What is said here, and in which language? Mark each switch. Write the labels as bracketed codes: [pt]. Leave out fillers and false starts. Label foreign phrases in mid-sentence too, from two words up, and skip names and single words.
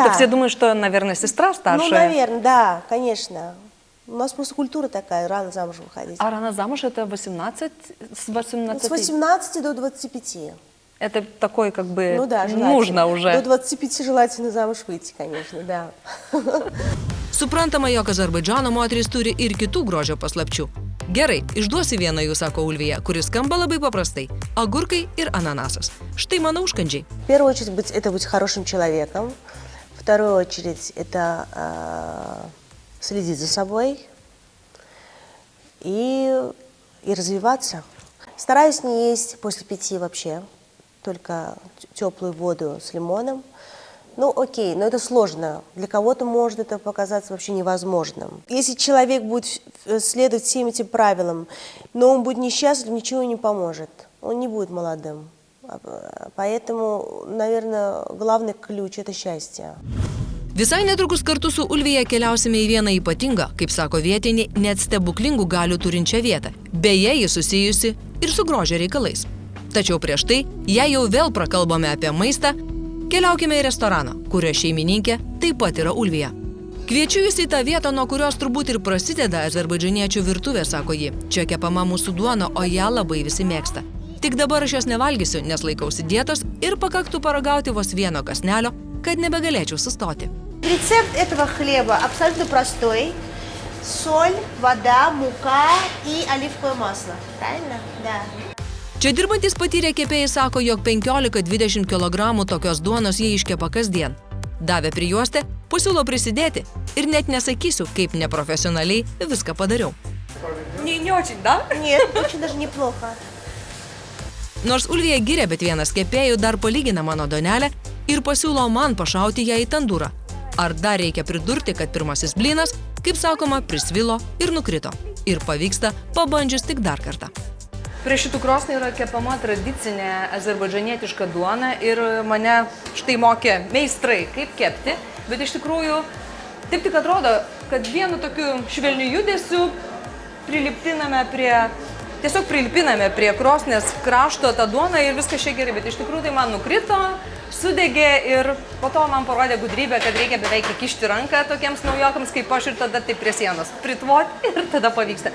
[ru] что все думают, что, наверное, сестра старшая. Ну, наверное, да, конечно. У нас просто культура такая, рано замуж выходить. А рано замуж это 18, с 18? С 18 до 25. Это такой, как бы, Ну да, желательно. нужно уже. До 25 желательно замуж выйти, конечно, да. [lt] Suprantama, jog Azerbaidžano moterys turi ir kitų grožio paslapčių. Gerai, išduosiu vieną jų, sako Ulvija, kuris skamba labai paprastai – agurkai ir ananasas. Štai mano užkandžiai. [ru] В первую очередь это быть хорошим человеком. В вторую очередь это следить за собой и развиваться. Стараюсь не есть после 5 вообще, только теплую воду с лимоном. Ну, окей, но это сложно. Для кого-то может это показаться вообще невозможным. Если человек будет следовать всем этим правилам, но он будет несчастлив, ничего не поможет. Он не будет молодым. Поэтому, наверное, главный ключ – это счастье. [lt] Visai netrukus kartu su Ulvija keliausime į vieną ypatingą, kaip sako vietiniai, net stebuklingų galių turinčią vietą. Beje, ji susijusi ir su grožio reikalais. Tačiau prieš tai, jei jau vėl prakalbame apie maistą, keliaukime į restoraną, kurio šeimininkė taip pat yra Ulvija. Kviečiu jūs į tą vietą, nuo kurios turbūt ir prasideda azerbaidžaniečių virtuvė, sako ji. Čia kepama mūsų duona, o ją labai visi mėgsta. Tik dabar aš jos nevalgysiu, nes laikausi dietos ir pakaktų paragauti vos vieno kąsnelio, kad nebegalėčiau sustoti. [ru] Рецепт этого хлеба абсолютно простой. Соль, вода, мука и оливковое масло. Правильно? Да. [lt] Čia dirbantis patyrę kepėjai sako, jog 15-20 kg tokios duonos jie iškepa kasdien. Davė prijuostę, pasiūlo prisidėti ir net nesakysiu, kaip neprofesionaliai viską padariau. [ru] Не очень, да? Нет, очень даже неплохо. [lt] Nors Ulvija giria, bet vienas kepėjų dar palygina mano duonelę ir pasiūlo man pašauti ją į tandūrą. Ar dar reikia pridurti, kad pirmasis blynas, kaip sakoma, prisvilo ir nukrito. Ir pavyksta pabandžius tik dar kartą. Prie šitų krosnių yra kepama tradicinė azerbaidžanietiška duona ir mane štai mokė meistrai, kaip kepti, bet iš tikrųjų taip tik atrodo, kad vienu tokiu švelniu judesiu tiesiog prilipiname prie krosnės krašto tą duoną ir viskas čia gerai, bet iš tikrųjų tai man nukrito, sudegė ir po to man parodė gudrybę, kad reikia beveik įkišti ranką tokiems naujokams kaip aš ir tada taip prie sienos pritvoti ir tada pavyksta.